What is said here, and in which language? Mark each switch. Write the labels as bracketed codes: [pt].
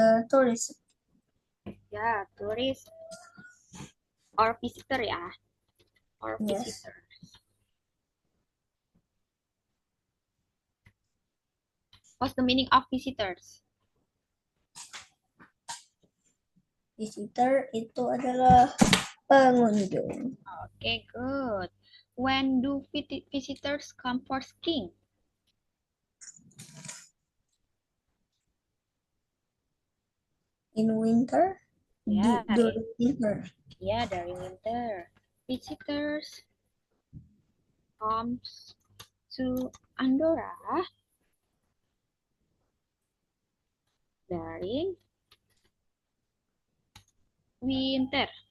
[en] Tourist. [id] Ya, turis or visitor ya. Or [en] Yes. visitor. What's the meaning of visitors? [id] Visitor itu adalah pengunjung. [en] Okay, good. When do visitors come for skiing? In winter? Yeah, During winter. Yeah, during winter. Visitors comes to Andorra during winter.